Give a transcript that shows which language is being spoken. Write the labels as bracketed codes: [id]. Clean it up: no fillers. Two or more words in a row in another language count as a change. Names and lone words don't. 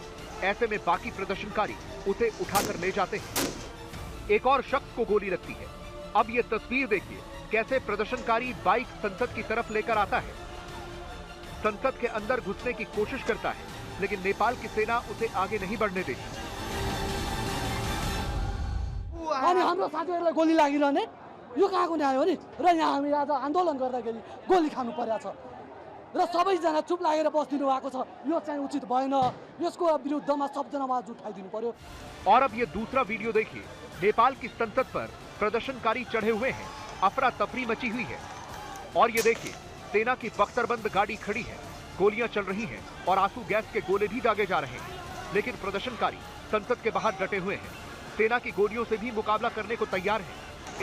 [hi] ऐसे में बाकी प्रदर्शनकारी उसे उठाकर ले जाते हैं। एक और शख्स को गोली लगती है। अब ये तस्वीर देखिए कैसे प्रदर्शनकारी बाइक संसद की तरफ लेकर आता है। संसद के अंदर घुसने की कोशिश करता है लेकिन नेपाल की सेना उसे आगे नहीं बढ़ने देती। [ne] हाम्रो साथीहरुलाई गोली लागिरहने यो कहाँको न्याय हो नि? र यहाँ हामी आज आन्दोलन गर्दाखेरि गोली खानु पर्या छ र सबैजना चुप लागेर बस्दिनु भएको छ। यो चाहिँ उचित भएन। यसको विरुद्धमा सबजना आवाज उठाइदिनु पर्यो। [hi] और अब ये दूसरा वीडियो देखिए। नेपाल की संसद पर प्रदर्शनकारी चढ़े हुए हैं। अफरा तफरी मची हुई है और ये देखिए सेना की बख्तरबंद गाड़ी खड़ी है, गोलियां चल रही हैं और आंसू गैस के गोले भी दागे जा रहे हैं। लेकिन प्रदर्शनकारी संसद के बाहर डटे हुए हैं, सेना की गोलियों से भी मुकाबला करने को तैयार हैं।